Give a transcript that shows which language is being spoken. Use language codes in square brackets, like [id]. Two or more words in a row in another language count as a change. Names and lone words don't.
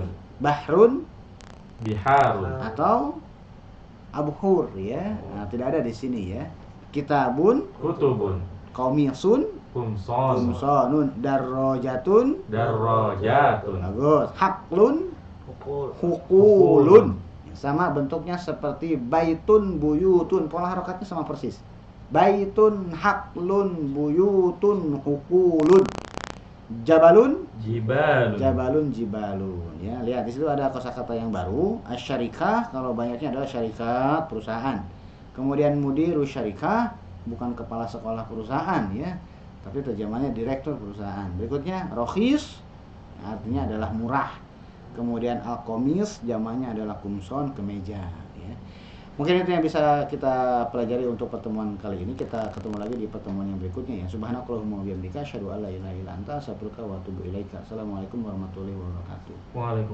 [id] bahrun, Biharun. atau abhur ya. Nah, tidak ada di sini ya. Kitabun, Kutubun. qamisun, Kumson. [ar] قمصانٌ، دراجاتٌ, [id] Darrojatun. bagus. Haklun, Hukul. hukulun. Sama bentuknya seperti [ar] بيتٌ، بيوتٌ. [id] Pola harokatnya sama persis. Baitun, [ar] حقلٌ، بيوتٌ، حقولٌ. [id] Jabalun, Jibalun. [ar] جبلٌ، جبالٌ. [id] Ya, lihat di situ ada kosakata yang baru. Asyarikah, kalau banyaknya adalah syarikat perusahaan. Kemudian [ar] مدير شركة, [id] bukan kepala sekolah perusahaan ya, tapi terjemahannya direktur perusahaan. Berikutnya rokhis, artinya adalah murah. Kemudian al-qomis, jamaknya adalah kumson, kemeja ya. Mungkin itu yang bisa kita pelajari untuk pertemuan kali ini. Kita ketemu lagi di pertemuan yang berikutnya ya. [ar] سبحانك اللهم وبحمدك أشهد أن لا إله إلا أنت أستغفرك وأتوب إليك. السلام عليكم ورحمة الله وبركاته. Waalaikumsalam.